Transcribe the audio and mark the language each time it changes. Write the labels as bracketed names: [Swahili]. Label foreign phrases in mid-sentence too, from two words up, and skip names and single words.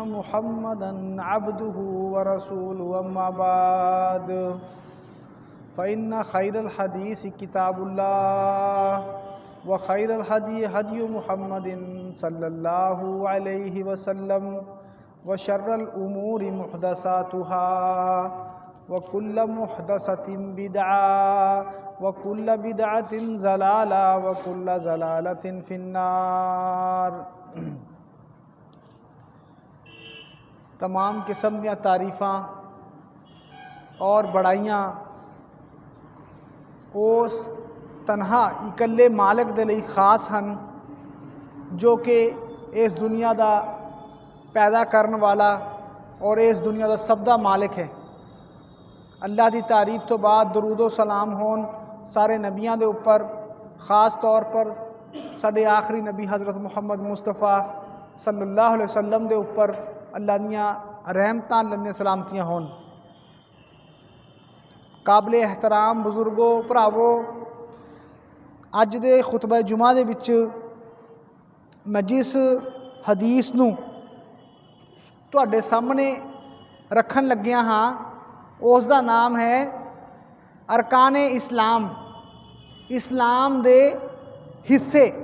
[Arabic] محمدا عبده و رسوله أما بعد فإن خير الحديث كتاب الله و خير الهدي هدي محمد صلى الله عليه وسلم و شر الأمور محدثاتها و كل محدثة بدعة و كل بدعة ضلالة و كل ضلالة في النار. [Punjabi] تمام قسم دی تعریفاں اور بڑائیاں اس تنہا اکلے مالک دے لئی خاص ہن جو کہ اس دنیا دا پیدا کرنے والا اور اس دنیا دا سب دا مالک ہے. اللہ دی تعریف تو بعد درودو سلام ہون سارے نبیاں دے اوپر، خاص طور پر ساڈے آخری نبی حضرت محمد مصطفیٰ [Arabic] صلى الله عليه وسلم [Punjabi] دے اوپر اللہ دیاں رحمتاں لنے سلامتیاں ہون. قابلِ احترام بزرگو بھراؤ، اج دے خطبہ جمعہ دے وچ میں جس حدیث نوں تہاڈے سامنے رکھن لگیا ہاں اس دا نام ہے ارکانِ اسلام، اسلام دے حصے.